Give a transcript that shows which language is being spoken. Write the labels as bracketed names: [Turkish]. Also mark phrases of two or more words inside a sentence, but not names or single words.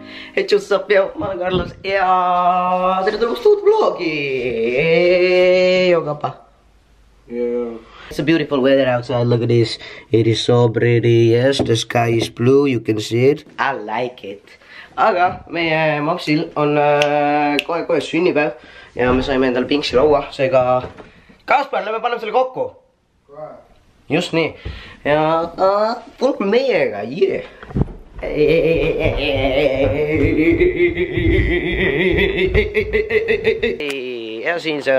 [Estonian] et just saab peo, ma olen Carlos ja tere tulemast uut vlogi. Jogapa. [English] It's a beautiful weather outside, look at this. It is so pretty, yes, the sky is blue, you can see it. I like it. [Estonian] Aga meie Maxil on kohe sünnipäev ja me saime endale pingsi laua, seega Kaspar, lähme paneme selle kokku. Just nii. Ja tulge meiega, yeah. Ja siin see on.